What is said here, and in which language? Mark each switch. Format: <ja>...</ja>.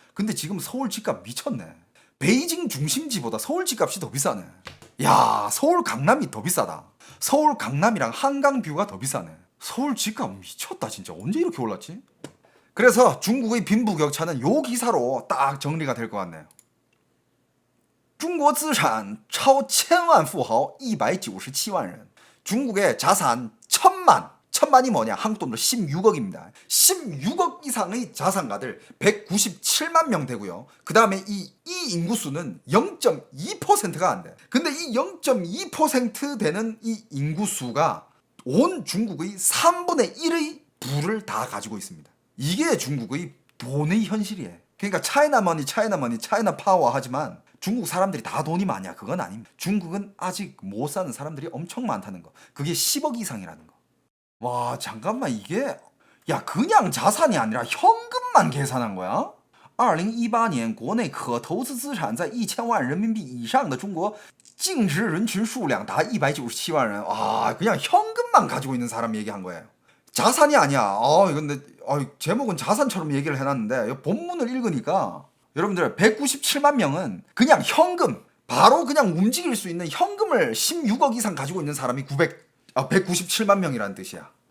<ko>근데 지금 서울 집값 미쳤네. 베이징 중심지보다 서울 집값이 더 비싸네. 야, 서울 강남이 더 비싸다. 서울 강남이랑 한강뷰가 더 비싸네. 서울 집값 미쳤다 진짜. 언제 이렇게 올랐지? 그래서 중국의 빈부격차는 요 기사로 딱 정리가 될 것 같네요.</ko> <zh>중국资产超千万富豪197万人.</zh> <ko>중국의 자산 천만이 뭐냐? 한국 돈으로 16억입니다. 16억 이상의 자산가들 197만 명 되고요. 그 다음에 이 인구수는 0.2%가 안 돼. 근데 이 0.2% 되는 이 인구수가 온 중국의 3분의 1의 부를 다 가지고 있습니다. 이게 중국의 돈의 현실이에요. 그러니까 차이나 머니, 차이나 머니, 차이나 파워 하지만 중국 사람들이 다 돈이 많냐? 그건 아닙니다. 중국은 아직 못 사는 사람들이 엄청 많다는 거. 그게 10억 이상이라는 거. 와, 잠깐만 이게 야, 그냥 자산이 아니라 현금만 계산한 거야?</ko> <zh>2018年国内可投资资产在1000万人民币以上的中国净值人群数量达197万人.</zh> <ko>아, 그냥 현금만 가지고 있는 사람 얘기한 거예요. 자산이 아니야. 근데 제목은 자산처럼 얘기를 해놨는데 본문을 읽으니까 여러분들 197만 명은 그냥 현금, 바로 그냥 움직일 수 있는 현금을 16억 이상 가지고 있는 사람이 197만 명이라는 뜻이야.</ko>